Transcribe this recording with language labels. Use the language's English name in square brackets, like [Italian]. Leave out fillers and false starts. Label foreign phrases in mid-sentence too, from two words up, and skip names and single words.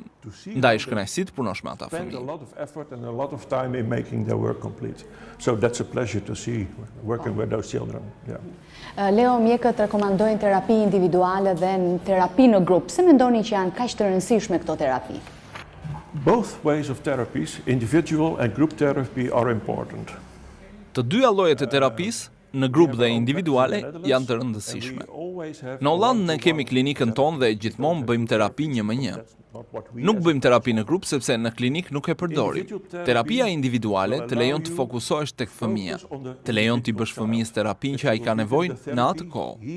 [Albanian] Ndaj është kënaqësi të punosh me ata fëmijë. Leo, mjekët rekomandojnë terapi individuale dhe terapi në grup. Pse mendoni që janë kaq të rëndësishme këto terapi? [English] Both ways of therapies, individual and group therapy, are important. [Albanian] Të dyja llojet e terapisë, në grup dhe individuale, janë të rëndësishme. Në Hollandë ne kemi klinikën tonë dhe gjithmonë bëjmë terapi 1-1. Nuk bëjmë terapi në grup sepse në klinik nuk e përdorim. Terapia individuale të lejon të fokusohesh tek fëmija, të lejon t'i bësh fëmijës terapinë që ai ka nevojë në atë kohë.